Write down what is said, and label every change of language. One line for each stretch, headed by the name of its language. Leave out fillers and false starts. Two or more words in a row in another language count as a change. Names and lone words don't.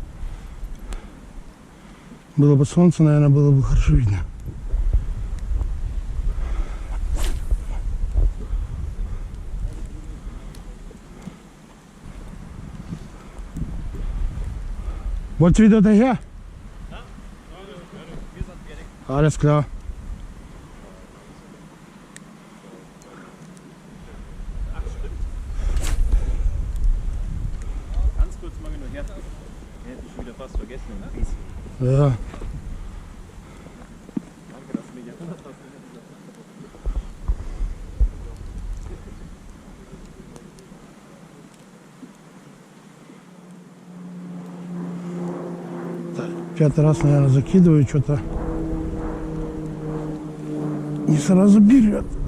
Russian: Было бы солнце, наверное, было бы хорошо видно.
German: Wolltest du wieder daher? Alles klar. Ganz kurz mal nur her. Hätte ich wieder fast vergessen. Ein bisschen. Ja. Danke, dass du mich erinnert hast.
Russian: Пятый раз, наверное, закидываю, что-то не сразу берет.